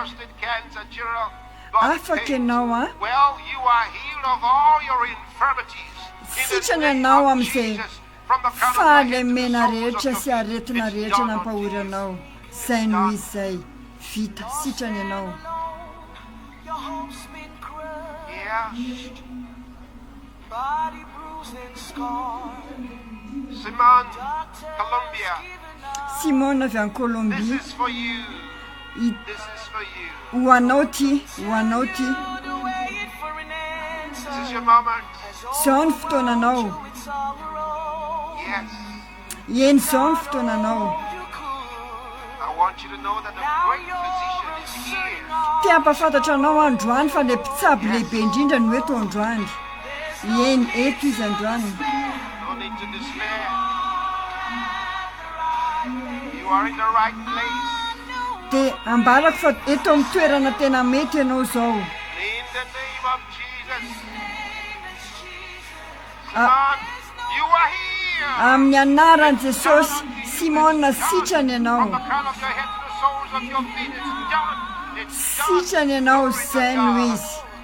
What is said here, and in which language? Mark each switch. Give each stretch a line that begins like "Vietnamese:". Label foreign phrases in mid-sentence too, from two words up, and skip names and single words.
Malagasy: Afaka ianao sitrana ianao amin'izay fahalemena rehetra sy aretina rehetra nampahory anao. Sainy ho izy zay. Vita, sitrana ianao.
English: Body bruised and scarred. Simon, Colombia.
Malagasy: Simon avy any Colombie.
English: This is for you. This is for you.
Malagasy: Ho anao ty, ho anao ty.
English: This is your moment.
Malagasy: Zao ny fotoananao.
English: Yes.
Malagasy: Eny zao ny fotoananao.
English: I want you to know that the great physician is here.
Malagasy: Ty ampafantatra anao androany fa le mpitsabo lehibe indrindra no eto androany. Eny eto izy androany.
English: No need to despair. You are in the right place.
Malagasy: Dia ambarako fa eto amin'ny toerana tena mety ianao zao.
English: In the name of Jesus. Simon, you are here.
Malagasy: Amin'ny anaran'i Jesosy, Simona sitrana ianao.
English: From the crown of your head to the soles of your feet, it's done. It's done.
Malagasy: Sitrana ianao, Saint Louis.